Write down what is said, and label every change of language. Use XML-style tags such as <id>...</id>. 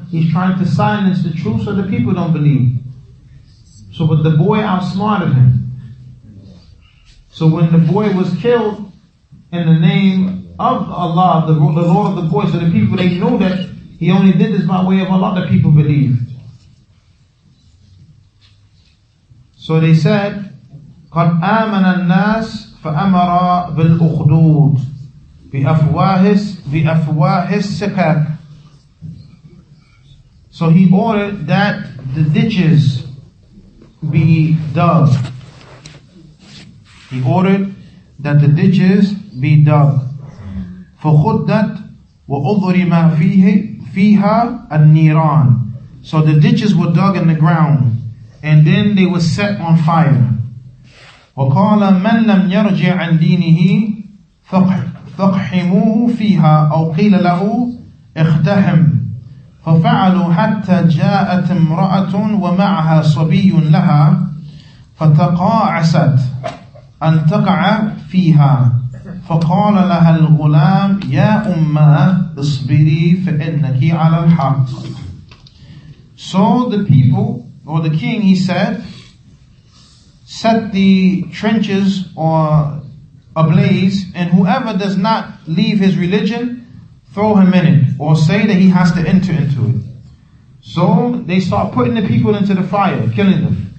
<en>He's trying to silence the truth so the people don't believe. So but the boy outsmarted him. So when the boy was killed in the name of Allah, the Lord of the boy, so the people, they knew that he only did this by way of Allah, the people believed. So they said,</en> <ar>قَدْ آمَنَ النَّاسِ فَأَمَرَ بِالْأُخْدُودِ بأفواه السكك.</ar> <en>So he ordered that the ditches be dug. He ordered that the ditches be dug.</en> <ar>فخدت وأضرم فيها النيران.</ar> <en>So the ditches were dug in the ground and then they were set on fire.</en> <ar>وقال من لم يرجع عن دينه فاقحموه فيها أو قيل له اقتحم. ففعلوا حتى جاءت امرأة ومعها صبي لها فتقاعست أن تقع فيها فقال لها الغلام يا أمّا اصبري فإنك على الحق.</ar> <en>So the people, or the king, he said, set the trenches or ablaze, and whoever does not leave his religion, throw him in it, or say that he has to enter into it. So they start putting the people into the fire, killing them.</en>